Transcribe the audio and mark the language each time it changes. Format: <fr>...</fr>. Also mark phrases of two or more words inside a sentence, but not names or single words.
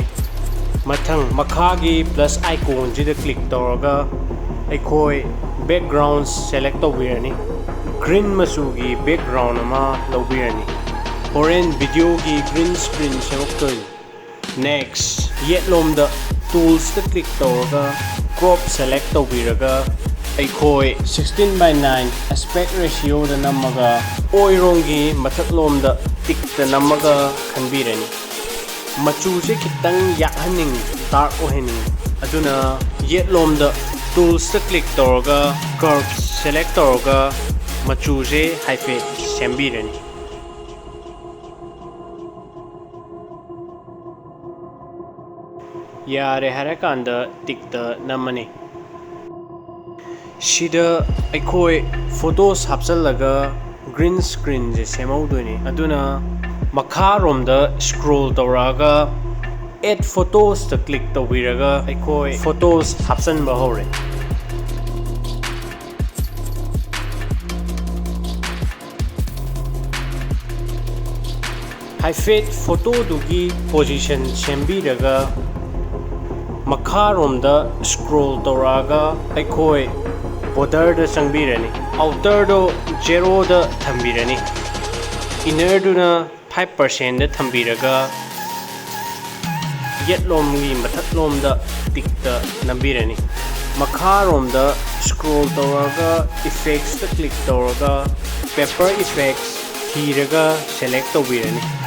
<mni>Mathang makhagi</mni> <en>plus icon</en> <mni>jida click toraga aikoi</mni> <en>backgrounds select</en> <mni>tawirani. Green masugi background ama lawirani.</mni> <en>Orange video</en> <mni>gi</mni> <en>green screen</en> <mni>semoktoi. Next, yetlom</mni> <en>the tools the click</en> <mni>toraga</mni> <en>crop select</en> <mni>tawiraga aikoi</mni> <en>16:9 aspect ratio</en> <mni>da namaga oirongi mathaklom da tik da namaga khanbirani machu se khitang yakhaning dark ohening aduna yetlom da tools da click toraga</mni> <en>curve select</en> <mni>toraga machu se haife sembirani yare harakanda tik da namani Shida aikoi photos hapsallaga</mni> <en>green screen</en> <mni>je semaudoini aduna makharom da scroll tawraga</mni> <en>add photos</en> <mni>ta click tawiraga aikoi photos hapsanba hore haifet photo dugi position sembiraga makharom da scroll tawraga aikoi border da sangbirani outer do 0 da thambirani inner do na 5% da thambiraga yetlom gi mathaklom da tik da nambirani makharom da scroll tawraga effects da click tawraga</mni> <en>paper effects</en> <mni>thiraga select tawbirani</mni>